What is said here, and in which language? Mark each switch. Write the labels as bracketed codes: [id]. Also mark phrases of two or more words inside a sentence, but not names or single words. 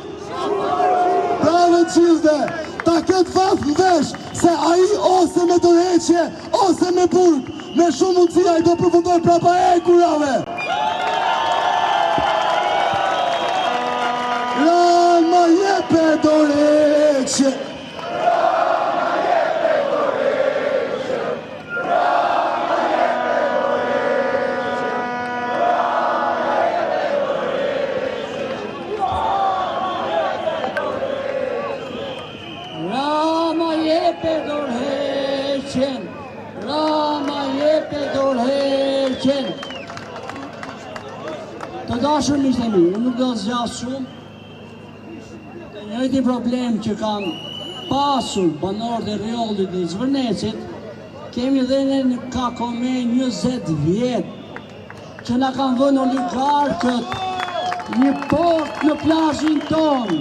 [sq] Bravo qilde, ta këtë vath në vesh, se aji ose me dorëheqje, ose me burg. Me shumë mundësia i do përfundoj prapa e kurave. Rama jepe dorëçje. Rama jepe dorëçje. Rama jepe dorëçje. Rama jepe dorëçje. Rama jepe dorëçje. Rama jepe dorëçje. Të dashur miqtë e mi, unë nuk do të zgjas shumë. Të njëjtin problem që kanë pasur banorët e Rjollit dhe Zvërnecit, kemi dhe në Kakome 20 vjet që na kanë vënë oligarkët një port në plazhin ton.